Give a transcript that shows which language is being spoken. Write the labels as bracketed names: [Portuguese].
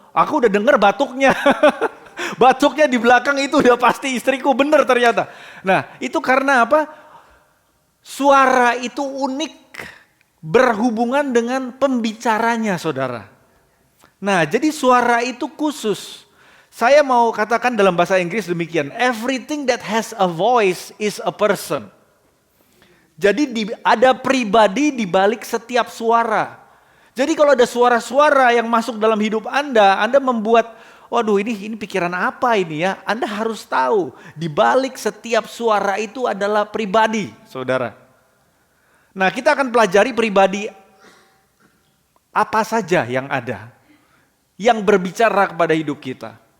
[Indonesian] Aku udah dengar batuknya. Batuknya di belakang itu udah pasti istriku, bener ternyata. Nah, itu karena apa? Suara itu unik berhubungan dengan pembicaranya, saudara. Nah, jadi suara itu khusus. Saya mau katakan dalam bahasa Inggris demikian. [English] Everything that has a voice is a person. [Indonesian] Jadi ada pribadi di balik setiap suara. Jadi kalau ada suara-suara yang masuk dalam hidup Anda membuat, waduh ini pikiran apa ini ya? Anda harus tahu, di balik setiap suara itu adalah pribadi, saudara. Nah, kita akan pelajari pribadi apa saja yang ada, yang berbicara kepada hidup kita.